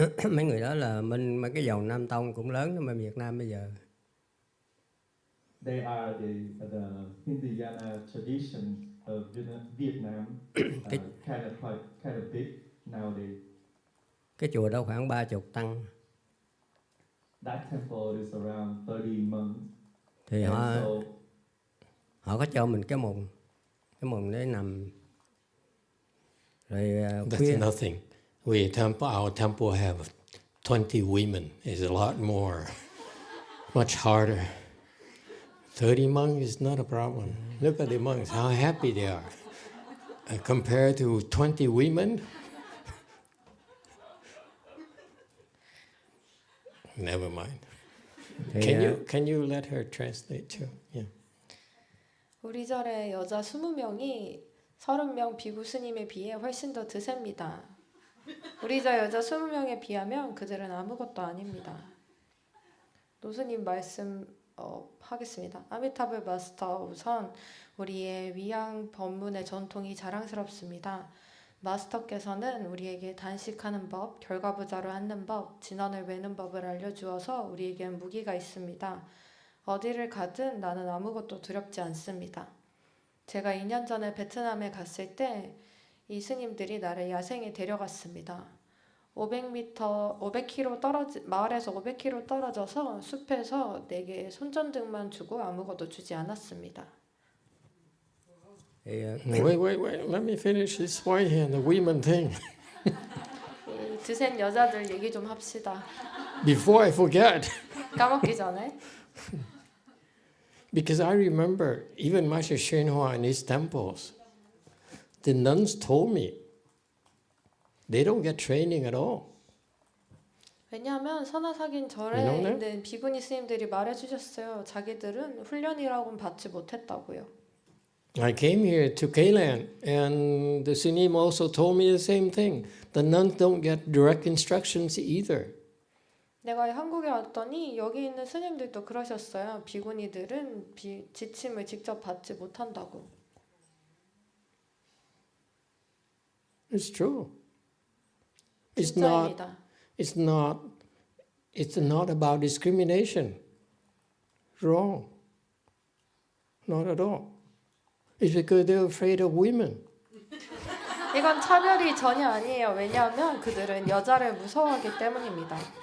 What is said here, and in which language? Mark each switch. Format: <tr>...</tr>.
<vi>Mấy người đó là mấy cái dòng Nam Tông cũng lớn ở Việt Nam bây giờ.</vi> <en>They are the Hinayana tradition of Vietnam, kind of big nowadays.</en> <vi>Cái chùa đó khoảng 30 tăng.</vi> <en>That temple is around 30 monks.</en> <vi>Thì họ có cho mình cái mùng để nằm. Rồi</vi> <en>That's nothing. Our temple have 20 women. It's a lot more, much harder. 30 monks is not a problem. Look at the monks, how happy they are. Compared to 20 women, never mind. Can you let her translate too? Yeah.</en> <ko>우리 절에 여자 20명이 30명 비구 스님에 비해 훨씬 더 드셉니다. 우리 절 여자 20명에 비하면 그들은 아무것도 아닙니다. 노스님 말씀 하겠습니다. 아미타불 마스터, 우선 우리의 위양 법문의 전통이 자랑스럽습니다. 마스터께서는 우리에게 단식하는 법, 결과부자로 앉는 법, 진원을 외는 법을 알려주어서 우리에겐 무기가 있습니다. 어디를 가든 나는 아무것도 두렵지 않습니다. 제가 2년 전에 베트남에 갔을 때 이 스님들이 나를 야생에 데려갔습니다. 500km 마을에서 500km 떨어져서 숲에서 내게 손전등만 주고 아무것도 주지 않았습니다.</ko> <vi>Thì</vi> <en>Wait. Let me finish this point here, the women thing.</en> <ko>이 드센 여자들 얘기 좀 합시다.</ko> <en>Before I forget.</en> <ko>까먹기 전에.</ko> <en>Because I remember even Master Shenhua in his temples, the nuns told me they don't get training at all.</en> <ko>왜냐하면 선화사긴 절에</ko> <en>You know that?</en> <ko>있는 비구니 스님들이 말해주셨어요. 자기들은 훈련이라고는 받지 못했다고요.</ko> <en>I came here to Kailan and the Sunim also told me the same thing. The nuns don't get direct instructions either.</en> <ko>내가 한국에 왔더니 여기 있는 스님들도 그러셨어요. 비구니들은 지침을 직접 받지 못한다고.</ko> <en>It's true.</en> <ko>진짜입니다.</ko> <en>It's not about discrimination. Wrong. Not at all. It's because they're afraid of women.</en> <ko>이건 차별이 전혀 아니에요. 왜냐하면 그들은 여자를 무서워하기 때문입니다.</ko>